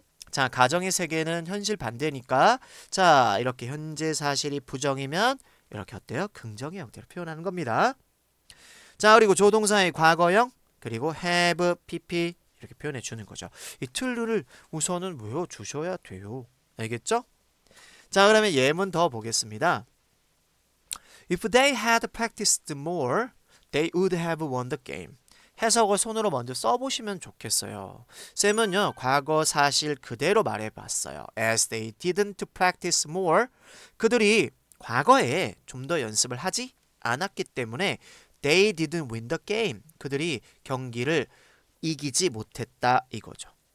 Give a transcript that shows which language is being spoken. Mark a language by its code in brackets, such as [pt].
[ko] 자, 가정의 세계는 현실 반대니까, 자, 이렇게 현재 사실이 부정이면 이렇게 어때요? 긍정의 형태로 표현하는 겁니다. 자, 그리고 조동사의 과거형, 그리고 have, pp 이렇게 표현해 주는 거죠. 이 틀을 우선은 외워주셔야 돼요. 알겠죠? 자, 그러면 예문 더 보겠습니다. [en] If they had practiced more, they would have won the game. [ko] 해석을 손으로 먼저 써보시면 좋겠어요. 쌤은요, 과거 사실 그대로 말해봤어요. [en] As they didn't practice more, [ko] 그들이 과거에 좀 더 연습을 하지 않았기 때문에 [en] they didn't win the game, [ko] 그들이 경기를 이기지 못했다 이거죠.